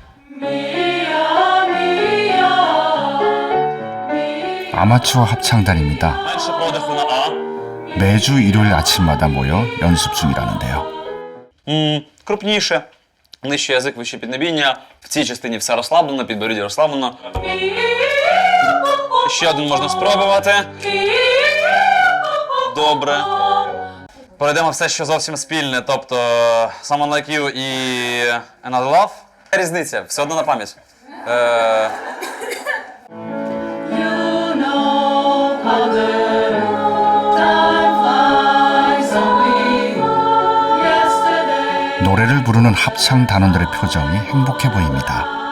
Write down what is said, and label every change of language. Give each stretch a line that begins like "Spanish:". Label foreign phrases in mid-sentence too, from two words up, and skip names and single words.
Korean: 아마추어 합창단입니다. 매주 일요일 아침마다 모여 연습 중이라는데요.
Ukrainian: Крупніше. Нижче язик, вище піднебіння. В цій частині все розслаблено, підборіддя розслаблено. Ще один можна спробувати. Добре. Перейдемо все, що зовсім спільне, тобто Someone Like You і Another Love. Різниця, все одно на пам'ять.
Korean: 노래를 부르는 합창 단원들의 표정이 행복해 보입니다.